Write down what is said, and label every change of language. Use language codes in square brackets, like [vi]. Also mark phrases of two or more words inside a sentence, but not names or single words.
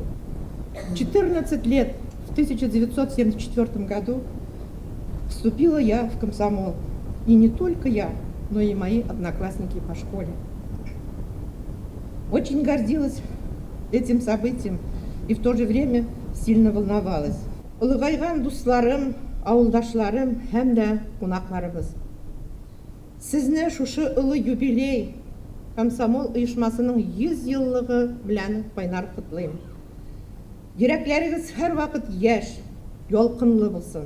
[ru] 14 лет, в 1974 году, вступила я в комсомол. И не только я, но и мои одноклассники по школе. Очень гордилась этим событием и в то же время сильно волновалась. [tt] Улыгайган дусларым, ауылдашларым һәм дә кунакларыбыз. Сезне шушы улы юбилей комсомол оешмасының 100 еллыгы белән кайнар котлыйм. Йөрәкләрегез һәр вакыт яшь, ялкынлы булсын.